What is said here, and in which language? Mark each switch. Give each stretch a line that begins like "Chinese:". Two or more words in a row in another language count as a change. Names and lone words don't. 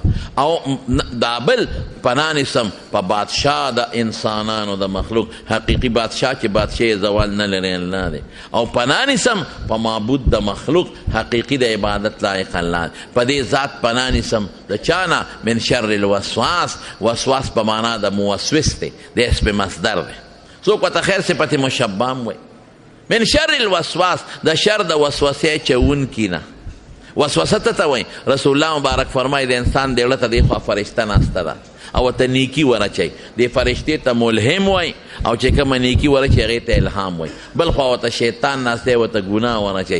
Pashto: او دا بل پناه نیسم په بادشاه د انسانانو د مخلوق. حقیقي بادشاه چې بادشاه زوال نه لري الله دی. او پناه نیسم په معبود د مخلوق، حقیقي د عبادت لایق الله دی. په دې ذات پناه نیسم د چانه؟
Arabic: من شر الوسواس.
Pashto: وسواس په معنا د موسوس دی، د اسم مصدر دی. څوک ورته خیر صفت مشبه هم وایي.
Arabic: من شر الوسواس،
Pashto: د شر د وسوسې چونکي نه. وسوسه ته وایي. رسول الله مبارک فرمایي د انسان د زړه ته دې خوا فرشته ناسته ده او ورته نیکي ورچوي. دې فرشتې ته ملهم وایي، او چې کومه نیکي ورچوي هغې ته الهام وایي. بل خوا ورته شیطان ناست دی، ورته ګناه ورچوي.